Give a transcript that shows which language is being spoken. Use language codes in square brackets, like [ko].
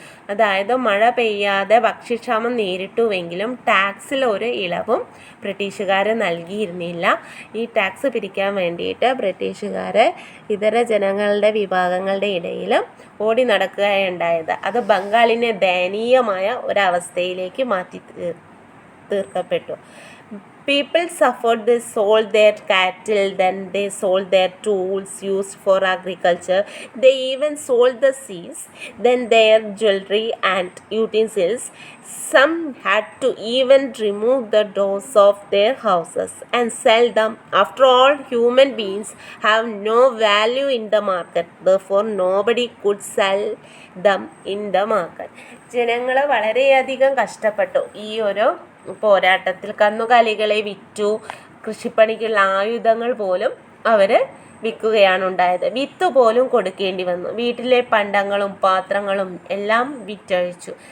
[ml] അതായത് മഴ പെയ്യാതെ ഭക്ഷ്യക്ഷാമം നേരിട്ടുവെങ്കിലും ടാക്സിൽ ഒരു ഇളവും ബ്രിട്ടീഷുകാർ നൽകിയിരുന്നില്ല. ഈ ടാക്സ് പിരിക്കാൻ വേണ്ടിയിട്ട് ബ്രിട്ടീഷുകാർ ഇതര ജനങ്ങളുടെ വിഭാഗങ്ങളുടെ ഇടയിലും ഓടി നടക്കുകയുണ്ടായത്. അത് ബംഗാളിനെ ദയനീയമായ ഒരവസ്ഥയിലേക്ക് മാറ്റി തീർക്കപ്പെട്ടു. [en] People suffered. They sold their cattle, then they sold their tools used for agriculture. They even sold the seeds, then their jewelry and utensils. Some had to even remove the doors of their houses and sell them. After all, human beings have no value in the market. Therefore, nobody could sell them in the market. [ml] ജനങ്ങൾ വളരെയധികം കഷ്ടപ്പെട്ടു ഈ ഒരു പോരാട്ടത്തിൽ. കന്നുകാലികളെ വിറ്റു. കൃഷിപ്പണിക്കുള്ള ആയുധങ്ങൾ പോലും അവർ വിൽക്കുകയാണ് ഉണ്ടായത്. വിത്ത് പോലും കൊടുക്കേണ്ടി വന്നു. വീട്ടിലെ പണ്ടങ്ങളും പാത്രങ്ങളും എല്ലാം വിറ്റഴിച്ചു.